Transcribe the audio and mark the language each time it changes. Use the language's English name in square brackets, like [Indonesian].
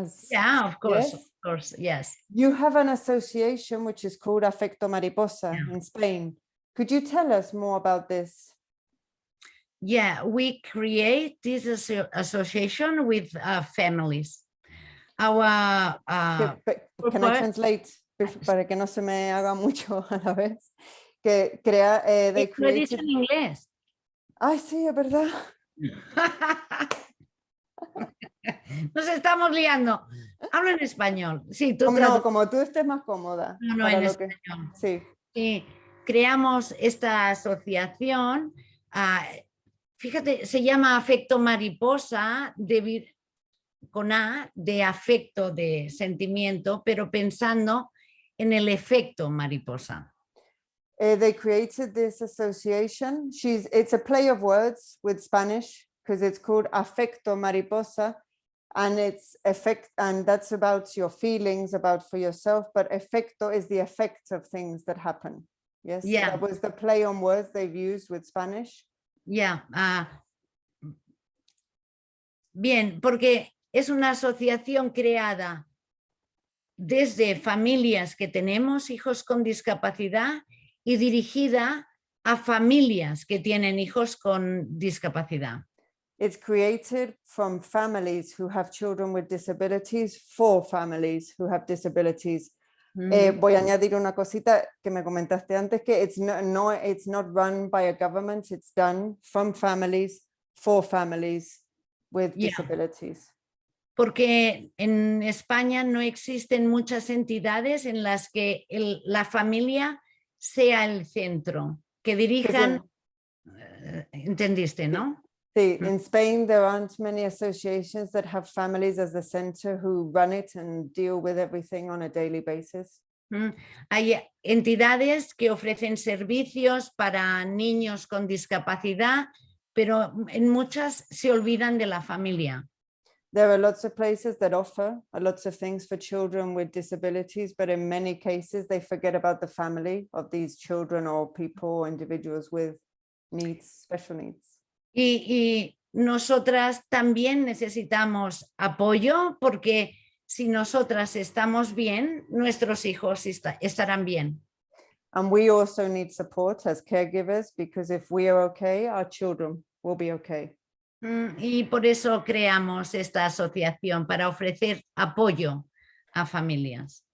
[English] Yeah, of course, yes. You have an association which is called Afecto Mariposa in Spain. Could you tell us more about this? Yeah, we create this association with families. Our Can I translate [Spanish] para que no se me haga mucho a la vez? Que crea, [English] they created... [Spanish] en inglés. Ay, sí, es verdad. Nos estamos liando. Hablo en español. Sí, No, como tú estés más cómoda. No, en español. Sí. Sí, creamos esta asociación Fíjate, se llama afecto mariposa con A de afecto, de sentimiento, pero pensando en el efecto mariposa. [English] They created this association. It's a play of words with Spanish because it's called afecto mariposa, and it's effect, and that's about your feelings, about for yourself. But efecto is the effect of things that happen. Yes, Yeah. that was the play on words they've used with Spanish. [Spanish] Ya, bien, porque es una asociación creada desde familias que tenemos hijos con discapacidad y dirigida a familias que tienen hijos con discapacidad. [English] It's created from families who have children with disabilities for families who have disabilities. [Spanish] Voy a añadir una cosita que me comentaste antes, que [English] it's not run by a government, it's done from families for families with Yeah. disabilities. [Spanish] Porque en España no existen muchas entidades en las que la familia sea el centro, que dirijan, entendiste, ¿no? [English] Sí, in Spain there aren't many associations that have families as the center who run it and deal with everything on a daily basis. [Spanish] Hay entidades que ofrecen servicios para niños con discapacidad, pero en muchas se olvidan de la familia. [English] There are lots of places that offer lots of things for children with disabilities, but in many cases they forget about the family of these children or people or individuals with needs, special needs. [Spanish] Y nosotras también necesitamos apoyo porque si nosotras estamos bien, nuestros hijos estarán bien. [English] And we also need support as caregivers, because if we are okay, our children will be okay. [Spanish] Y por eso creamos esta asociación, para ofrecer apoyo a familias.